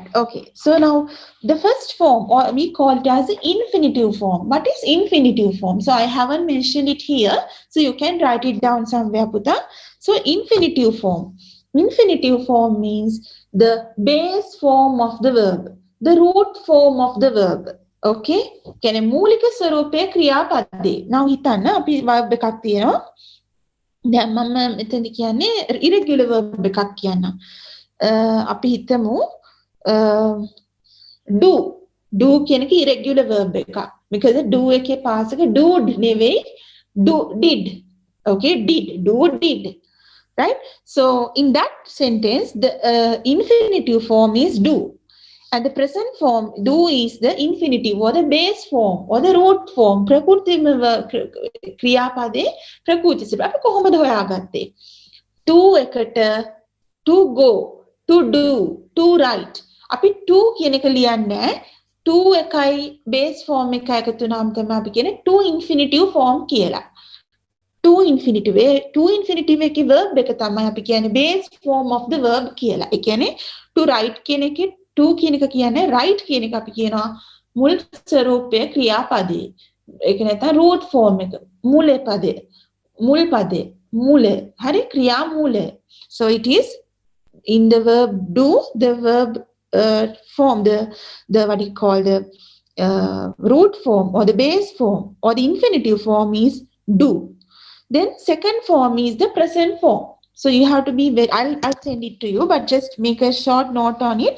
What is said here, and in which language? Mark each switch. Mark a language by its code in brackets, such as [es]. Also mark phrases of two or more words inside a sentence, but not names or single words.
[en] Okay, so now the first form, or we call it as the infinitive form. What is infinitive form? So I haven't mentioned it here, so you can write it down somewhere, Puta. So infinitive form means the base form of the verb, the root form of the verb. [si] Okay, කියන්නේ මූලික ස්වරූපයේ ක්‍රියාපදේ. now හිතන්න අපි verb එකක් තියෙනවා. දැන් මම මෙතනදි කියන්නේ [en] irregular verb [si] එකක් කියන්නම්. අපි හිතමු do කියන එක [en] irregular verb [si] එකක්. [en] because do එකේ past එක do නෙවෙයි did. Okay, did. Right? So in that sentence, the infinitive form is do. And the present form, do, is the infinitive or the base form or the root form. [si] ප්‍රකෘති ක්‍රියාපදේ ප්‍රකෘති සිත. අපි කොහොමද හොයාගත්තේ? [en] to එකට to go, to do, to write. [si] අපි to කියන එක ලියන්නේ නැහැ. to එකයි [en] base form [si] එකයි එකතු වුණාම තමයි අපි කියන්නේ [en] to infinitive form [si] කියලා. [en] to infinitive එකේ verb [si] එක තමයි අපි කියන්නේ [en] base form of the verb කියලා. [si] ඒ කියන්නේ [en] to write [si] කියන එකේ to කියන එක කියන්නේ write කියන එක අපි කියනවා මුල් ස්වරූපයේ ක්‍රියාපදේ. ඒක නැත්නම් [en] root form [si] එක. මුල් පදේ. හරි ක්‍රියා මූලය. [en] So it is in the verb do, the verb form, the what you call the root form or the base form or the infinitive form is do. Then second form is the present form. So you have to be very, I'll send it to you, but just make a short note on it.